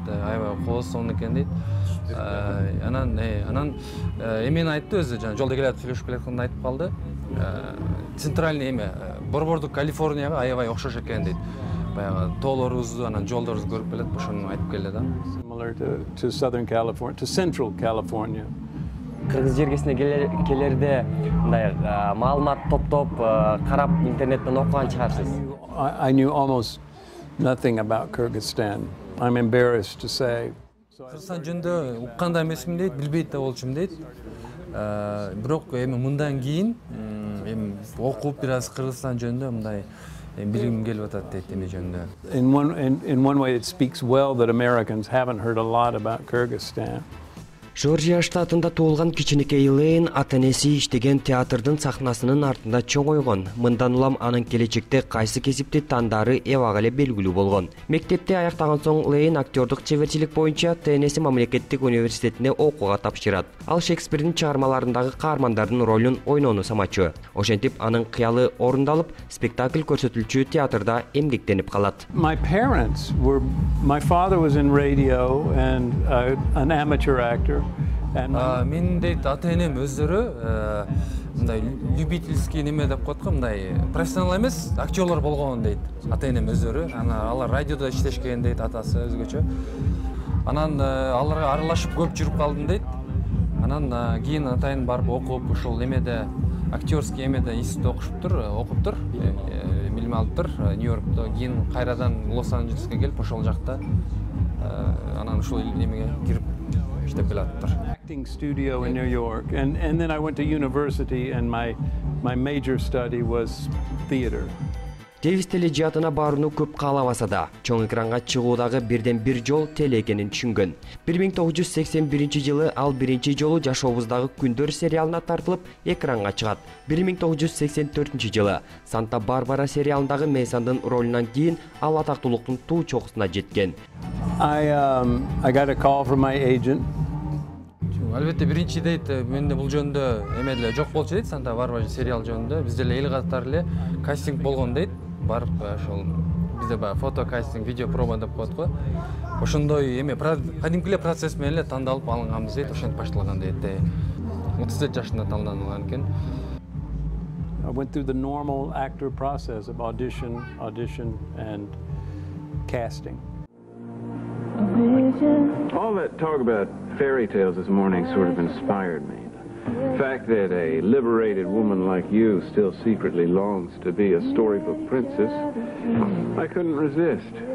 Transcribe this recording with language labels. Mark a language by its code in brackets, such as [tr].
[ky] Аябай коосон экен дейт. Анан эмени айтты өзү, жана жолдо келатып сүйлөшүп келатканда айтып калды. Центральный эме, Борбордук Калифорнияга аябай окшош экен дейт. Баягы тоолорубузду, анан жолдорубузду көрүп келет, ошону айтып келди да. [en] Similar to Southern California, to Central California. [ky] Кыргыз жергесине келерде мындай маалымат топтоп, карап интернеттен окуган чыгарсыз. [en] I knew almost nothing about Kyrgyzstan. I'm embarrassed to say. [ky] Кыргызстан жөнүндө укканда эмесмин дейт, билбейт да болчумун дейт. Бирок эми мындан кийин эми окуп бир аз Кыргызстан жөнүндө мындай билгим келип атат дейт эме жөнүндө. [en] In one way, it speaks well that Americans haven't heard a lot about Kyrgyzstan. [ky] Жоржия штатында туулган кичинекей Лейн ата-энеси иштеген театрдын сахнасынын артында чоңойгон. Мындан улам анын келечекте кайсы кесипти тандары эбак эле белгилүү болгон. Мектепти аяктаган соң Лейн актердук чеберчилик боюнча Теннесси мамлекеттик университетине окууга тапшырат. Ал Шекспирдин чыгармаларындагы каармандардын ролун ойноону самачу. Ошентип анын кыялы орундалып, спектакль көрсөтүлчү театрда эмгектенип калат. [en] My father was in radio and an amateur actor. [ky] Мен дейт ата-энем өздөрү мындай любительский неме деп коет го, мындай профессионал эмес, актерлор болгон дейт. Ата-энем өздөрү, алар радиодо иштешкен дейт, атасы өзгөчө. Анан аларга аралашып көп жүрүп калдым дейт. Анан кийин атайын барып окуп, ушул эмеде актерский эмеде институтта окуптур, билим алыптыр Нью-Йоркто. Кийин кайрадан Лос-Анджелеске келип, ошол жакта анан ушул эмеге кирип [en] acting studio in New York, and then I went to university, and my major study was theater. [ky] Дэвис тележатына барууну көп каалабаса да, чоң экранга чыгуудагы бирден бир жол теле экенин түшүнгөн. 1981 жылы ал биринчи жолу Жашообуздагы күндөр сериалына тартылып, экранга чыгат. 1984 жылы Санта-Барбара сериалындагы Мейсондун ролунан кийин ал атактуулуктун туу чокусуна жеткен. I got a call from my agent. Албетте биринчи дейт, менде бул жөнүндө эме деле жок болчу дейт, Санта-Барбара сериал жөнүндө. Бизде эле эл катары эле кастинг болгон дейт. Барып ошол бизде фото кастинг, видео проба деп коет го. Ошондой эме кадимки эле процесс менен эле тандалып алынганбыз дейт, ошентип башталган дейт. 37 жашында тандалган экен. [en] I went through the normal actor process of audition and casting. All that talk about fairy tales this morning sort of inspired me. The fact that a liberated woman like you still secretly longs to be a storybook princess, I couldn't resist.